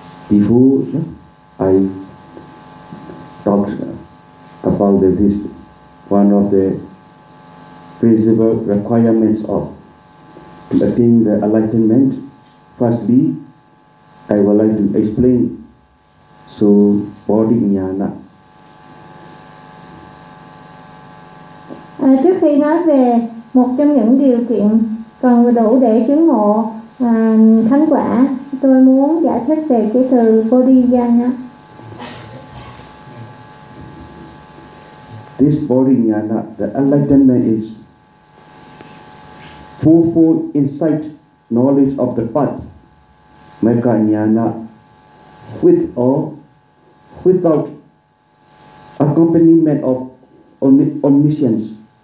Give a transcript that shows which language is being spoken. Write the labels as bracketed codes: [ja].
[en] Before I talked about this, one of the principal requirements of to attain the enlightenment, firstly, I would like to explain so bodhinyana. [vi] Trước khi nói về một trong những điều kiện cần đủ để chứng ngộ thánh quả, tôi muốn giải thích về cái từ bodhinyana. [en] This bodhinyana, the enlightenment, is fourfold insight knowledge of the path, mekanyana, with or without accompaniment of omniscience.